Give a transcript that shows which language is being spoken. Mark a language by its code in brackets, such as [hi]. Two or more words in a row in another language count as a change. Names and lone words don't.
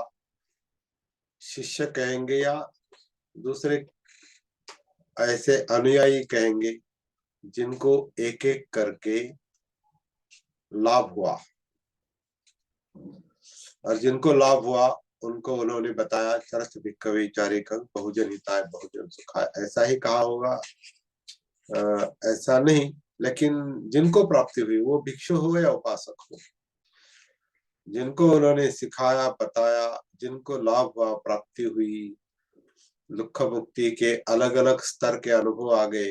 [hi] शिष्य कहेंगे या दूसरे ऐसे अनुयायी कहेंगे जिनको एक एक करके लाभ हुआ, और जिनको लाभ हुआ उनको उन्होंने बताया [pi] चरस भिक्खवे चारिकं बहुजन हिताय बहुजन सुखाय। [hi] ऐसा ही कहा होगा, ऐसा नहीं, लेकिन जिनको प्राप्ति हुई वो भिक्षु हो या उपासक हो, जिनको उन्होंने सिखाया बताया, जिनको लाभ हुआ, प्राप्ति हुई, दुख मुक्ति के अलग अलग स्तर के अनुभव आ गए।